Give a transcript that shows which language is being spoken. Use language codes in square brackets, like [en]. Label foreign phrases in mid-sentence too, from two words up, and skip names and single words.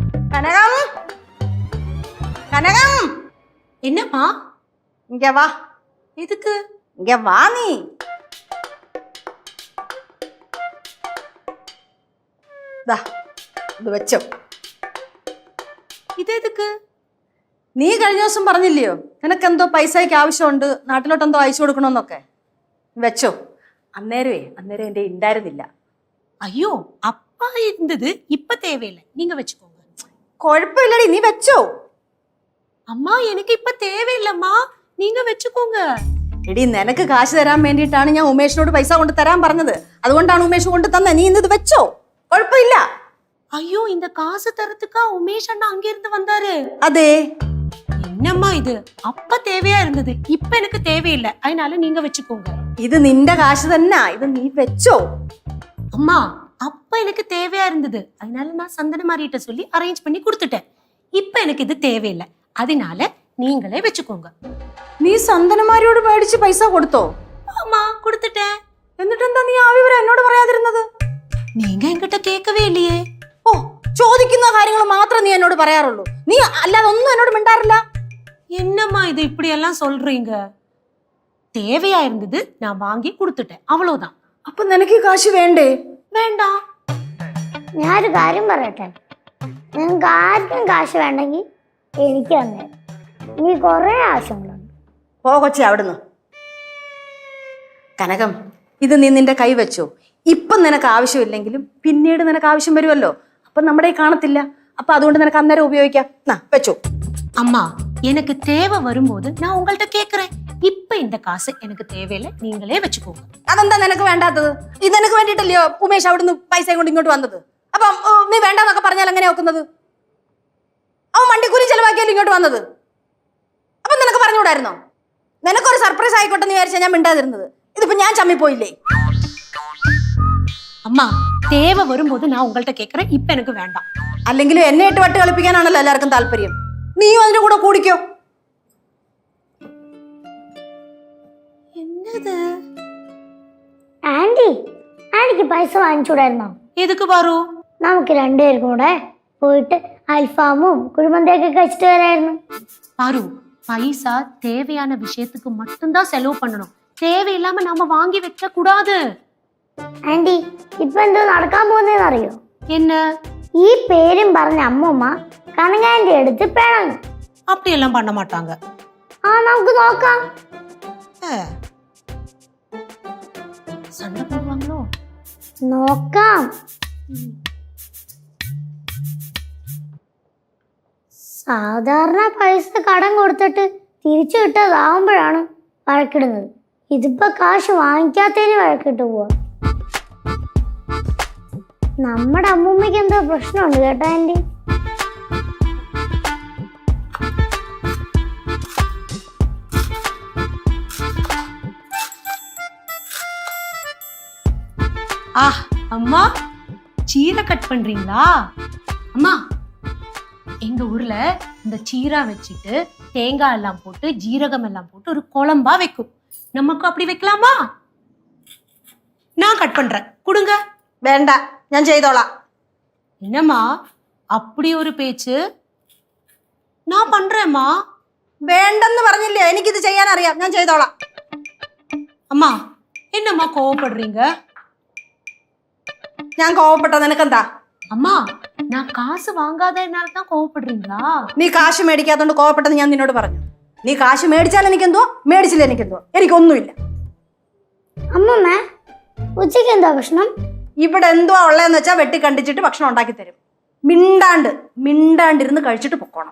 [ml] കനകം കനകം [ta] என்னம்மா இங்க வா. எதுக்கு? இங்க வா நீ. [ml] ദാ ഇത് വെച്ചോ. [ta] இது எதுக்கு? [ml] നീ കഴിഞ്ഞ ദിവസം പറഞ്ഞില്ലയോ നിനക്കെന്തോ പൈസയ്ക്ക് ആവശ്യമുണ്ട്, നാട്ടിലോട്ടെന്തോ അയച്ചു കൊടുക്കണമെന്നൊക്കെ. വെച്ചോ. അന്നേരം എൻ്റെ ഉണ്ടായിരുന്നില്ല. [ta] ஐயோ அப்பா இருந்தது இப்ப தேவையில்லை, நீங்க வச்சுக்கோங்க. [ml] കുഴപ്പമില്ലടി, നീ വെച്ചോ. [ta] அம்மா எனக்கு இப்ப தேவையில்லம்மா, நீங்க வச்சுக்கோங்க. [ml] എടി നിനക്ക് കാശ് തരാൻ വേണ്ടിയിട്ടാണ് ഞാൻ ഉമേഷിനോട് പൈസ കൊണ്ട് തരാൻ പറഞ്ഞത്. അതുകൊണ്ടാണ് ഉമേഷ് കൊണ്ട് തന്നെ. നീ ഇന്നത് വെച്ചോ, കുഴപ്പമില്ല. [ta] ஐயோ இந்த காசு தரத்துக்கா உமேஷ் அண்ணா அங்க இருந்து வந்தாரு? [ml] അതെ. [ta] என்னம்மா இது? அப்ப தேவையா இருந்தது, இப்ப எனக்கு தேவையில்லை, அதனால நீங்க வச்சுக்கோங்க. [ml] ഇത് നിന്റെ കാശ് തന്നെ, ഇത് നീ വെച്ചോ. [ta] அம்மா அப்ப எனக்கு தேவையா இருந்தது, அதனால நான் சந்தனமாரிட்ட சொல்லி அரேஞ்ச் பண்ணி கொடுத்துட்டேன். இப்ப எனக்கு இது தேவையில்லை, அதனால நீங்களே வச்சுக்கோங்க. [ml] നീ സന്തനമാരിയോട് മേടിച്ച് പൈസ കൊടുത്തോ? [ta] ஆமா கொடுத்துட்டேன். [ml] എന്നിട്ടെന്താ നീ ആ വിവരം എന്നോട് പറയാതിരുന്നത്? [ta] நீங்க என்கிட்ட கேட்கவே இல்லையே. [ml] ഓ, ചോദിക്കുന്ന കാര്യങ്ങൾ മാത്രം നീ എന്നോട് പറയാറുള്ളൂ. നീ അല്ലാതെ ഒന്നും എന്നോട് മിണ്ടാറില്ല. [ta] என்னம்மா இது இப்படி எல்லாம் சொல்றீங்க? தேவையா இருந்தது, நான் வாங்கி கொடுத்துட்டேன், அவ்வளவுதான். [ml] അപ്പൊ നിനക്ക് ഈ കാശ് വേണ്ടേ? [ta] വേണ്ടാം. [ml] ഞാനൊരു കാര്യം പറയട്ടെ, നിങ്ങൾക്ക് ആർക്കും കാശ് വേണ്ടെങ്കിൽ എനിക്ക് തന്നെ. നീ കുറെ ആവശ്യങ്ങളുണ്ട്. പോ കൊച്ചേ അവിടുന്ന്. കനകം, ഇത് നീ നിന്റെ കൈ വെച്ചോ. ഇപ്പം നിനക്ക് ആവശ്യമില്ലെങ്കിലും പിന്നീട് നിനക്ക് ആവശ്യം വരുമല്ലോ. അപ്പൊ നമ്മുടെ ഈ കാണത്തില്ല. അപ്പൊ അതുകൊണ്ട് നിനക്ക് അന്നേരം ഉപയോഗിക്കാം. വെച്ചോ. [ta] அம்மா எனக்கு தேவை வரும்போது நான் உங்கள்கிட்ட கேக்குறேன். இப்ப இந்த காசு எனக்கு தேவையில்லை, நீங்களே வச்சுக்கோங்க. [ml] അതെന്താ നിനക്ക് വേണ്ടാത്തത്? ഇത് നിനക്ക് വേണ്ടിയിട്ടല്ലയോ ഉമേഷ് അവിടുന്ന് പൈസ കൊണ്ട് ഇങ്ങോട്ട് വന്നത്? അപ്പൊ നീ വേണ്ടെന്നൊക്കെ പറഞ്ഞാൽ എങ്ങനെയാ നോക്കുന്നത്? അവൻ വണ്ടിക്കൂലി ചെലവാക്കിയാലും ഇങ്ങോട്ട് വന്നത്. അപ്പൊ നിനക്ക് പറഞ്ഞുകൂടായിരുന്നോ? നിനക്കൊരു സർപ്രൈസ് ആയിക്കോട്ടെ എന്ന് വിചാരിച്ചാൽ ഞാൻ മിണ്ടാതിരുന്നത്. ഇതിപ്പോ ഞാൻ ചമ്മിപ്പോയില്ലേ? [ta] அம்மா தேவை வரும்போது நான் உங்கள்கிட்ட கேக்குறேன், இப்ப எனக்கு வேண்டாம். [ml] അല്ലെങ്കിലും എന്നെ ഇട്ട് വട്ട് കളിപ്പിക്കാനാണല്ലോ എല്ലാവർക്കും താല്പര്യം. നീയും അതിന്റെ കൂടെ കൂടിക്കോ. [ta] என்னது? [ml] ആന്റിക്ക് പൈസ വാങ്ങിച്ചൂടായിരുന്നോ? [ta] எதுக்கு பாறு? [ml] നമുക്ക് രണ്ടുപേർക്കും കൂടെ പോയിട്ട് അൽഫാമും കുഴിമന്തിയൊക്കെ കഴിച്ചിട്ട് വരായിരുന്നു. [ta] பாரு, பைசா தேவையான விஷயத்துக்கு மட்டும்தான் செலவு பண்ணணும், தேவையில்லாம நாம வாங்கி வைக்க கூடாது. [ml] ആന്റി, ഇപ്പൊ എന്തോ നടക്കാൻ പോകുന്നതെന്ന് അറിയോ? [ta] என்ன? [ml] ഈ പേരും പറഞ്ഞ അമ്മൂമ്മ കനകാന്റെ അടുത്ത് പിണങ്ങും. [ta] அப்படியெல்லாம் பண்ண மாட்டாங்க. [ml] നമുക്ക് നോക്കാം. [ta] சண்டை போடுவாங்களோ? [ml] നോക്കാം. സാധാരണ പൈസ കടം കൊടുത്തിട്ട് തിരിച്ചു കിട്ടാതാവുമ്പോഴാണ് വഴക്കിടുന്നത്. ഇതിപ്പോ കാശ് വാങ്ങിക്കാത്തതിന് വഴക്കിട്ട് പോവാ. നമ്മുടെ അമ്മൂമ്മയ്ക്ക് എന്തോ പ്രശ്നമുണ്ട് കേട്ടോ ആന്റി. [ta] அம்மா சீரை கட் பண்றீங்களா? அம்மா எங்க ஊர்ல இந்த சீரா வச்சுட்டு தேங்காய் எல்லாம் போட்டு ஜீரகம் எல்லாம் போட்டு ஒரு குழம்பா வைக்கும். நமக்கு அப்படி வைக்கலாமா? நான் கட் பண்றேன், கொடுங்க. [ml] വേണ്ട, ഞാൻ ചെയ്തോളാം. [ta] என்னம்மா அப்படி ஒரு பேச்சு? நான் பண்றேம்மா. [ml] വേണ്ടെന്ന് പറഞ്ഞില്ലേ? എനിക്കിത് ചെയ്യാൻ അറിയാം, ഞാൻ ചെയ്തോളാം. [ta] அம்மா என்னம்மா கோவப்படுறீங்க? [ml] ഞാൻ കോവപ്പെട്ട നിനക്കെന്താ? [ta] அம்மா நான் காசு வாங்காதனால தான் கோவப்படுறீங்களா? [ml] നീ കാശ് മേടിക്കാത്തോണ്ട് കോവപ്പെട്ടെന്ന് ഞാൻ നിന്നോട് പറഞ്ഞു. നീ കാശ് മേടിച്ചാൽ എനിക്കെന്തോ, മേടിച്ചില്ല എനിക്കെന്തോ, എനിക്കൊന്നുമില്ല. അമ്മൂമ്മ ഉച്ചയ്ക്ക് എന്താ ഭക്ഷണം? ഇവിടെ എന്തുവാ ഉള്ളതെന്ന് വെച്ചാൽ വെട്ടി കണ്ടിച്ചിട്ട് ഭക്ഷണം ഉണ്ടാക്കി തരും. മിണ്ടാണ്ടിരുന്ന് കഴിച്ചിട്ട് പൊക്കോണം.